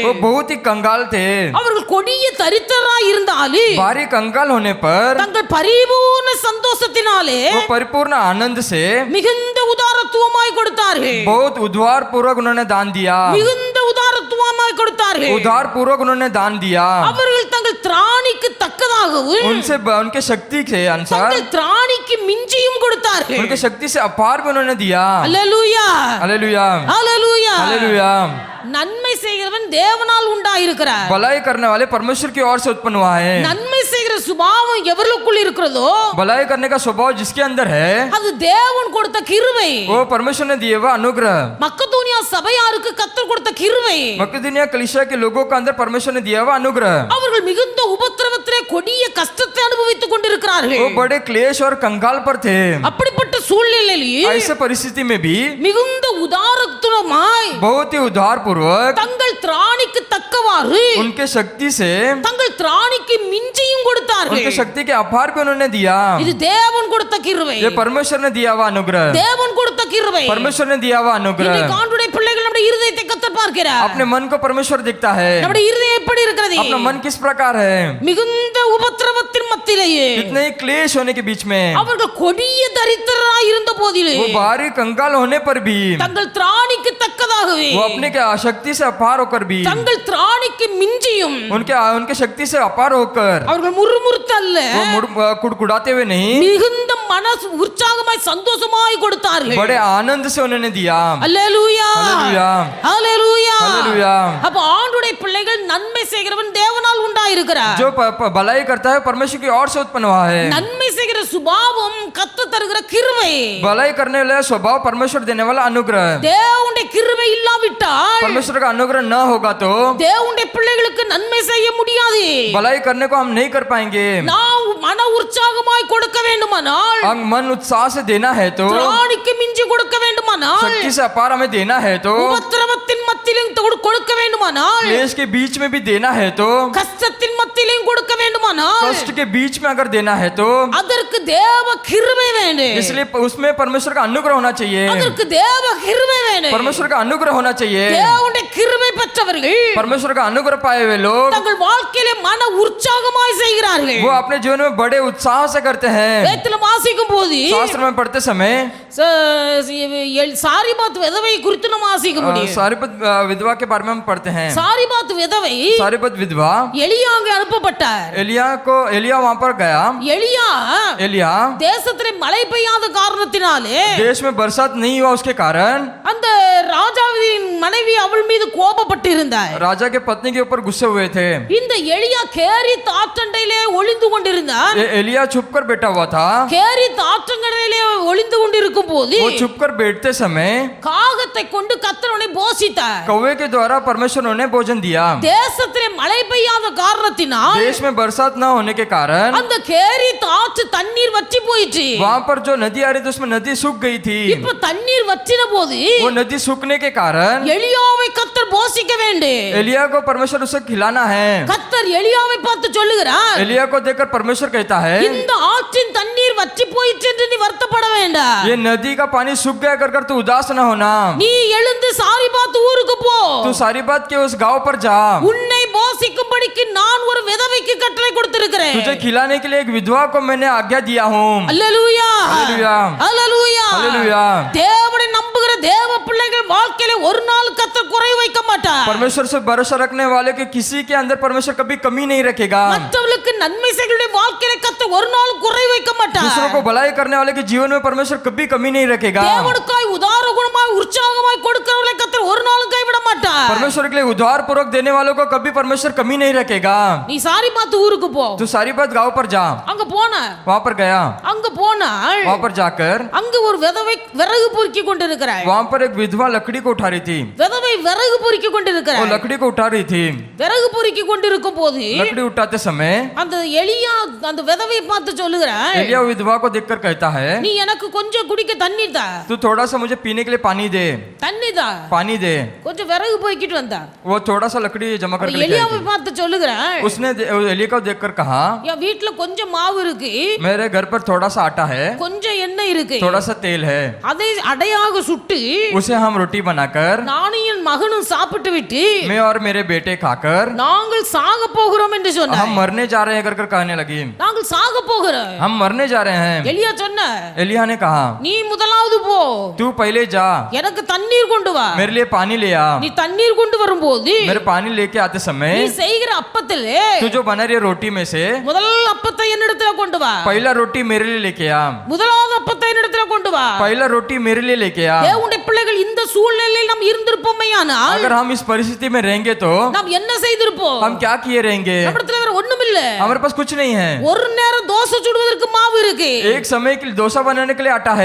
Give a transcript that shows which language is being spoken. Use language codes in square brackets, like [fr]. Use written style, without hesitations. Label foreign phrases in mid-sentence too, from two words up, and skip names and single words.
[hi] वो बहुत ही कंगाल थे [ta] அவர்கள் கொடிய தரித்திரராய் இருந்தாலும் [hi] भारी कंगाल होने पर [ta] தங்கள் பரிபூர்ண சந்தோஷத்தினாலே [hi] वो परिपूर्ण आनंद से [ta] மிகுந்த உதாரத்துவமாய் கொடுத்தார்கள் [hi] बहुत उद्धार पूर्वक उन्होंने दान दिया [ta] மிகுந்த உதாரத்துவமாய் கொடுத்தார்கள் [hi] उद्धार पूर्वक उन्होंने दान दिया [ta] அவர்கள் தங்கள் திராணிக்கு தக்கதாகவும் [hi] उनसे उनके शक्ति के अनुसार [ta] தங்கள் திராணிக்கு மிஞ்சியும் கொடுத்தார்கள் [hi] उनके शक्ति से अपार भी उन्होंने दिया [ta] அல்லேலூயா [hi] हालेलुया [ta] அல்லேலூயா [hi] हालेलुया [ta] நன்மை செய்கிறவன் தேவனால் உண்டாயிருக்கிறார் [hi] भलाई करने वाले परमेश्वर की ओर से उत्पन्न हुआ है [ta] நன்மை செய்கிற சுபாவம் எவர்களுக்குள் இருக்கிறதோ [hi] भलाई करने का स्वभाव जिसके अंदर है [ta] அது தேவன் கொடுத்த கிருபை [hi] वो परमेश्वर ने दिए हुआ अनुग्रह [ta] மக்கதோனியா சபையாருக்கு கர்த்தர் கொடுத்த கிருபை [hi] मकदूनिया कलीसिया के लोगों के अंदर परमेश्वर ने दिया हुआ अनुग्रह [ta] அவர்கள் மிகுந்த உபத்திரவத்திலே கொடிய கஷ்டத்தை அனுபவித்துக் கொண்டிருக்கிறார்கள் [hi] वो बड़े क्लेश और कंगाल पर थे [ta] அப்படிப்பட்ட சூழ்நிலையில் [hi] ऐसे परिस्थिति में भी [ta] மிகுந்த உதாரத்துவமாய் [hi] बहुत ही उद्धार पूर्वक [ta] தங்கள் திராணிக்கு தக்கவாறு [hi] उनके शक्ति से [ta] தங்கள் திராணிக்கு மிஞ்சியும் கொடுத்தார்கள் [hi] उनके शक्ति के अपार भी उन्होंने दिया [ta] இது தேவன் கொடுத்த கிருபை [hi] ये परमेश्वर ने दिया हुआ अनुग्रह [ta] தேவன் கொடுத்த கிருபை [hi] परमेश्वर ने दिया हुआ अनुग्रह [ta] இன்னைக்கு ஆண்டவருடைய பிள்ளைகள் நம்முடைய இருதயத்தை கர்த்தர் பார்க்கிறார் [hi] अपने मन को परमेश्वर दिखता है [ta] நம்முடைய இருதயம் எப்படி இருக்கிறது [hi] अपना मन किस प्रकार है [ta] மிகுந்த உபத்திரவத்தின் மத்தியிலேயே [hi] इतने ही क्लेश होने के बीच में [ta] அவர்கள் கொடிய தரித்திரராய் இருந்த போதிலே [hi] वो भारी कंगाल होने पर भी [ta] தங்கள் திராணிக்கு தக்கதாகவே [hi] वो अपने के आशक्ति से अपार होकर भी [ta] தங்கள் திராணிக்கு திராணிக்கு மிஞ்சியும் [hi] उनके शक्ति से अपार होकर [ta] அவர்கள் முறுமுறுத்தல்ல [hi] वो कुड़कुड़ाते हुए नहीं, [ta] மிகுந்த மனசு உற்சாகமாய் சந்தோஷமாய் கொடுத்தார்கள். [hi] बड़े आनंद से उन्होंने दिया। [ta] அல்லேலூயா [hi] हालेलुया, [ta] அல்லேலூயா. [hi] हालेलुया। [ta] அப்ப ஆண்டுடைய பிள்ளைகள் நன்மை செய்கிறவன் தேவனால் உண்டாயிருக்கிறார். [hi] जो भलाई करता है परमेश्वर की ओर से उत्पन्न हुआ है। [ta] நன்மை செய்கிற சுபாவம் கர்த்தர் தருகிற கிருபை. [hi] भलाई करने वाला स्वभाव परमेश्वर देने वाला अनुग्रह। [ta] தேவனுடைய கிருபை இல்லாவிட்டால் [hi] परमेश्वर का अनुग्रह न होगा तो [ta] தேவனுடைய பிள்ளைகளுக்கு நன்மை செய்ய முடியாது. [hi] भलाई करने को हम नहीं कर पाएंगे। [ta] நாம் மன உற்சாகமாய் கொடுக்க வேண்டுமானால், [hi] हम मन उत्साह से देना है तो, [ta] திராணிக்கு மிஞ்சி கொடுக்க வேண்டுமானால், [hi] शक्ति से अपार हमें देना है तो, [ta] உபத்திரவத்தின் மத்தியிலும் கொடுக்க வேண்டுமானால், [hi] क्लेश के बीच में भी देना है तो, [ta] கஷ்டத்தின் மத்தியிலும் கொடுக்க வேண்டுமானால், [hi] कष्ट के बीच में अगर देना है तो, [ta] அதற்கு தேவ கிருபை வேண்டும். [hi] इसलिए उसमें परमेश्वर का अनुग्रह होना चाहिए। [ta] அதற்கு தேவ கிருபை வேண்டும். [hi] परमेश्वर का अनुग्रह होना चाहिए। [ta] தேவனுடைய கிருபை பெற்றவர்கள் [hi] परमेश्वर का अनुग्रह पाए हुए लोग [ta] தங்கள் வாழ்க்கையிலே மன உற்சாகமாய் செய்கிறார்கள். [hi] वो अपने जीवन में बड़े उत्साह से करते हैं। [ta] வேதத்துல வாசிக்கும் போது [hi] शास्त्र में पढ़ते समय [ta] சாரிபாத் விதவை குறித்து நம்ம வாசிக்க முடியும். [hi] सारीपत विधवा के बारे में हम पढ़ते हैं। [ta] சாரிபாத் விதவை [hi] सारीपत विधवा [ta] எலியா அங்கே அனுப்பப்பட்டார். [hi] एलिया वहां पर गया। एलिया [ta] தேசத்திலே மழை பெய்யாத காரணத்தினாலே [hi] देश में बरसात नहीं हुआ, उसके कारण [ta] அந்த ராஜாவின் மனைவி அவள் மீது கோபப்பட்டு இருந்தார். [hi] राजा के पत्नी के ऊपर गुस्से हुए थे। [ta] இந்த எலியா கேரித் ஆற்றண்டையிலே ஒளிந்து கொண்டிருந்தார். [hi] एलिया छुप कर बैठा हुआ था। [ta] கேரித் ஆற்றங்கரையிலே ஒளிந்து கொண்டிருக்கும் போது [hi] वो छुप कर बैठते समय [ta] காகத்தை கொண்டு கர்த்தர் அவனை போஷித்தார். [hi] कौवे के द्वारा परमेश्वर ने भोजन दिया। [ta] தேசத்திலே மழை பெய்யாத காரணத்தினால் [hi] देश में बरसात न होने के कारण [ta] அந்த கேரித் ஆற்று தண்ணீர் வற்றி போயிற்று. [hi] वहां पर जो नदी आ रही थी उसमें नदी सूख गई थी। [ta] இப்ப தண்ணீர் வற்றின போது [hi] वो नदी सूखने के कारण [ta] எலியாவை கர்த்தர் போஷிக்க வேண்டும். [hi] एलिया को परमेश्वर उसे खिलाना है। [ta] கர்த்தர் எலியாவை பார்த்து சொல்லுகிறார், [hi] एलिया को देखकर परमेश्वर कहता है, [ta] இந்த ஆற்றின் தண்ணீர் வற்றி போயிற்று என்று நீ வருத்தப்பட வேண்டாம். [hi] ये नदी का पानी सूख गया कर तू उदास न होना। [ta] நீ எழுந்து சாரிபாத் ஊருக்கு போ. [hi] तू सारी बात के उस गांव पर जा। [ta] உன்னை போஷிக்கும்படிக்கு நான் ஒரு விதவைக்கு கட்டளை கொடுத்திருக்கிறேன். [hi] तुझे खिलाने के लिए एक विधवा को मैंने आज्ञा दिया हूँ। [ta] அல்லேலூயா அல்லேலூயா. அல்லேலூயா. [hi] हालेलुया। [ta] தேவனை நம்புகிற தேவ பிள்ளைகள் வாழ்க்கையில ஒரு நாள் கர்த்தர் குறை வைக்க மாட்டார். [hi] परमेश्वर से भरोसा रखने वाले के किसी के अंदर परमेश्वर कभी कमी नहीं रखेगा। [ta] மற்றவர்களுக்கு நன்மை செய்கிறவருடைய வாழ்க்கையில கர்த்தர் ஒரு நாள் குறை வைக்க மாட்டார். [hi] दूसरों को भलाई करने वाले के जीवन में परमेश्वर कभी कमी नहीं रखेगा। [ta] தேவனுக்காய் உதார குணமாய் உற்சாகமாய் கொடுக்கிறவர்களை கர்த்தர் ஒரு நாளும் கைவிட மாட்டார். [hi] परमेश्वर के लिए उद्धार पूर्वक देने वालों को कभी परमेश्वर कमी नहीं रखेगा। [ta] நீ சாரிபாத் ஊருக்கு போ. [hi] तू सारी बात गांव पर जा। [ta] அங்க போன [hi] वहां पर गया। [ta] அங்க போனால் [hi] वहां पर जाकर [ta] அங்க ஒரு விதவை விறகு பொறுக்கி கொண்டிருக்கிறாள். [hi] वहां पर एक विधवा लकड़ी को उठा रही थी। [ta] விதவை விறகு பொறுக்கி [hi] वो [ta] கொண்டிருக்கிறாள். [hi] लकड़ी को उठा रही थी। [ta] விறகு பொறுக்கி கொண்டிருக்கும் போது [hi] लकड़ी उठाते समय [ta] அந்த எலியா அந்த விதவை பார்த்து சொல்லுகிறாள், [hi] एलिया विधवा को देखकर कहता है, [ta] நீ எனக்கு கொஞ்சம் குடிக்க தண்ணி தா. [hi] तू थोड़ा सा मुझे पीने के लिए पानी दे। [ta] தண்ணி தா. [hi] पानी दे। [ta] கொஞ்சம் விறகு பொறுக்கிட்டு வந்தா. [hi] वो थोड़ा सा लकड़ी जमा करके लेके आई [ta] எலியாவை [hi] थी। [ta] பார்த்து சொல்லுகிறாள், [hi] उसने एलिया को देखकर कहा, [ta] என் வீட்டுல கொஞ்சம் மாவு இருக்கு, [hi] मेरे घर पर थोड़ा सा आटा है, [ta] கொஞ்சம் எண்ணெய் இருக்கு, [hi] थोड़ा सा तेल है, [ta] அதை அடையாக சுட்டு [hi] उसे हम रोटी बनाकर [ta] நானும் என் மகனும் சாப்பிட்டு விட்டு [hi] मैं और मेरे बेटे खाकर [ta] நாங்கள் சாக போகிறோம் என்று [hi] हम [ta] சொன்னார். [hi] मरने जा रहे हैं कर कहने लगी। [ta] நாங்கள் சாக போகிறோம். [hi] हम मरने जा रहे हैं। [ta] எலியா சொன்ன, [hi] एलिया ने कहा, [ta] நீ முதலாவது போ, [hi] तू पहले जा, [ta] எனக்கு தண்ணீர் கொண்டு வா. [hi] मेरे लिए पानी ले आ। [ta] நீ தண்ணீர் கொண்டு வரும்போது [hi] मेरे पानी लेके आते [ta] நீ [hi] समय [ta] செய்கிற அப்பத்திலே [hi] तू जो बना रही है रोटी में से [ta] முதல் அப்பத்தை என்னிடத்துல கொண்டு வா. [hi] पहला रोटी मेरे लिए लेके आ। [ta] முதலாவது அப்பத்தை என்னிடத்துல கொண்டு வா. [hi] पहला रोटी मेरे लिए लेके आ। [ta] தேவனுடைய பிள்ளைகள் இந்த சூழ்நிலையில் நாம் இருந்திருப்போமேயானால் [hi] अगर हम इस परिस्थिति में रहेंगे तो [ta] நாம் என்ன செய்திருப்போம்? [hi] हम क्या किए रहेंगे? [ta] நம்மிடத்துல வேற ஒண்ணும் இல்ல. [hi] हमारे पास कुछ नहीं है। [ta] ஒரு நேரம் தோசை சுடுவதற்கு மாவு இருக்கு, [hi] एक समय के लिए डोसा बनाने के लिए आटा है,